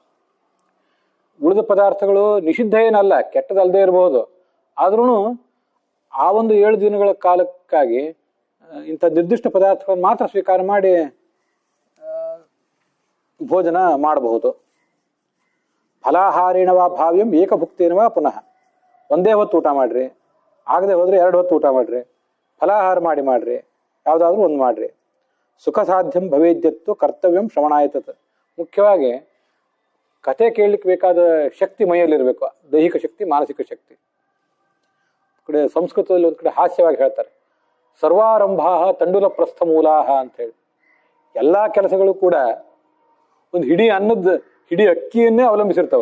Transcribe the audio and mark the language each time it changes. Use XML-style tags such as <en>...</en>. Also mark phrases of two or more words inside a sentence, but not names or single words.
<kn>ಉಳಿದ ಪದಾರ್ಥಗಳು ನಿಷಿದ್ಧ ಏನಲ್ಲ, ಕೆಟ್ಟದಲ್ಲದೆ ಇರಬಹುದು, ಆದ್ರೂ ಆ ಒಂದು 7 ದಿನಗಳ ಕಾಲಕ್ಕಾಗಿ ಇಂಥ ನಿರ್ದಿಷ್ಟ ಪದಾರ್ಥಗಳನ್ನು ಮಾತ್ರ ಸ್ವೀಕಾರ ಮಾಡಿ ಭೋಜನ ಮಾಡಬಹುದು.</kn> <sa>ಫಲಾಹಾರೇಣವಾ ಭಾವ್ಯಂ ಏಕಭುಕ್ತೇನವಾ ಪುನಃ,</sa> <kn>ಒಂದೇ ಹೊತ್ತು ಊಟ ಮಾಡ್ರಿ, ಆಗದೆ ಹೋದ್ರೆ 2 ಹೊತ್ತು ಊಟ ಮಾಡ್ರಿ, ಫಲಾಹಾರ ಮಾಡ್ರಿ, ಯಾವುದಾದ್ರೂ ಒಂದು ಮಾಡ್ರಿ.</kn> <sa>ಸುಖ ಸಾಧ್ಯಂ ಭವೇದ್ಯತ್ತು ಕರ್ತವ್ಯಂ ಶ್ರವಣಾಯತತ್.</sa> <kn>ಮುಖ್ಯವಾಗಿ ಕಥೆ ಕೇಳಲಿಕ್ಕೆ ಬೇಕಾದ ಶಕ್ತಿ ಮೈಯಲ್ಲಿರಬೇಕು, ದೈಹಿಕ ಶಕ್ತಿ, ಮಾನಸಿಕ ಶಕ್ತಿ. ಕಡೆ ಸಂಸ್ಕೃತದಲ್ಲಿ ಒಂದು ಕಡೆ ಹಾಸ್ಯವಾಗಿ ಹೇಳ್ತಾರೆ,</kn> <sa>ಸರ್ವಾರಂಭಾ ತಂಡುಲ ಪ್ರಸ್ಥ ಮೂಲಾಹ</sa> <kn>ಅಂತ ಹೇಳಿ. ಎಲ್ಲ ಕೆಲಸಗಳು ಕೂಡ ಒಂದು ಹಿಡಿ ಅಕ್ಕಿಯನ್ನೇ ಅವಲಂಬಿಸಿರ್ತವೆ.</kn>